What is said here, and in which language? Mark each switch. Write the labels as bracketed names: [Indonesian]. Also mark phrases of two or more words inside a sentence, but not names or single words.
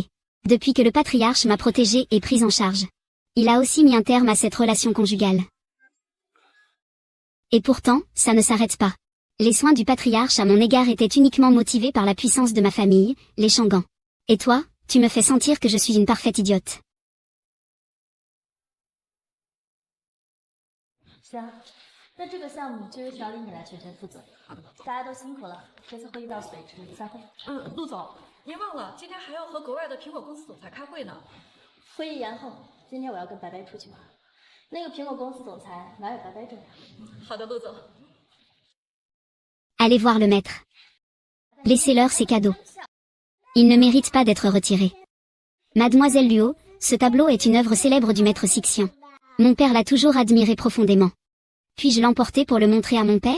[French] Depuis que le patriarche m'a protégée et prise en charge. Il a aussi mis un terme à cette relation conjugale. Et pourtant, ça ne s'arrête pas. Les soins du patriarche à mon égard étaient uniquement motivés par la puissance de ma famille, les Shangan. Et toi, tu me fais sentir que je suis une parfaite idiote. [Chinese] 行，那这个项目就由调理你来全权负责。大家都辛苦了，这次会议到此为止，散会。陆总，您忘了今天还要和国外的苹果公司总裁开会呢。会议延后，今天我要跟白白出去玩。那个苹果公司总裁哪有白白重要？好的，陆总。 [French] Allez voir le maître. Laissez-leur ces cadeaux. Ils ne méritent pas d'être retirés. Mademoiselle Luo, ce tableau est une œuvre célèbre du maître Sixian. Mon père l'a toujours admiré profondément. Puis-je l'emporter pour le montrer à mon père?